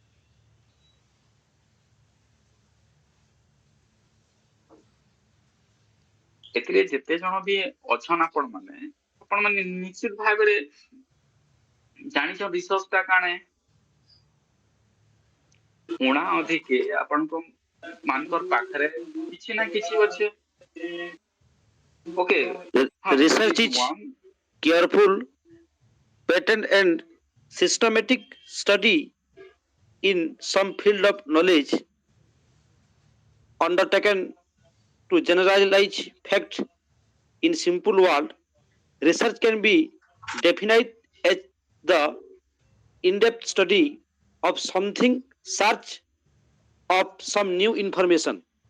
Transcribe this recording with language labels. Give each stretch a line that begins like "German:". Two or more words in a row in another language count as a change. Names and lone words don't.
Odia: ଏଥିରେ ଯେତେ ଜଣ ବି ଅଛନ୍ ଆପଣ ମାନେ ନିଶ୍ଚିତ ଭାବରେ ଜାଣିଛ ରିସର୍ଚ୍ଚ ଟା କାଣା ଉଣା ଅଧିକେ ଆପଣଙ୍କ ମାନଙ୍କର ପାଖରେ କିଛି ନା କିଛି ଅଛି ଓକେ ହଁ ଦ୍ୟାଟ
English: Research ଇଜ is one careful, patent, and systematic study in some field of knowledge undertaken to generalize facts in simple words. Research can be defined as the in-depth study of something, search of some new information.